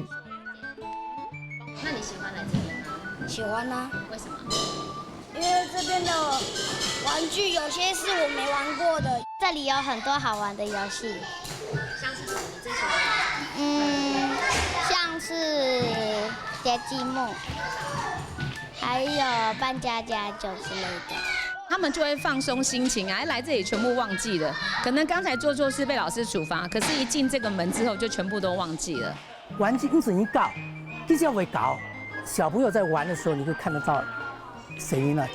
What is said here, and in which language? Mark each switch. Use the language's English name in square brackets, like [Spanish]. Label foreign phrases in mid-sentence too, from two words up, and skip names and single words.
[Chinese] 那你喜歡來這邊嗎？喜歡啊。為什麼？因為這邊的玩具有些是我沒玩過的，這裡有很多好玩的遊戲。像是什麼？你最喜歡？像是疊積木，還有扮家家酒之類的。他們就會放鬆心情啊，來這裡全部忘記了。可能剛才做錯事被老師處罰，可是一進這個門之後就全部都忘記了。玩具因此你搞，比較會搞。小朋友在玩的時候，你會看得到誰呢？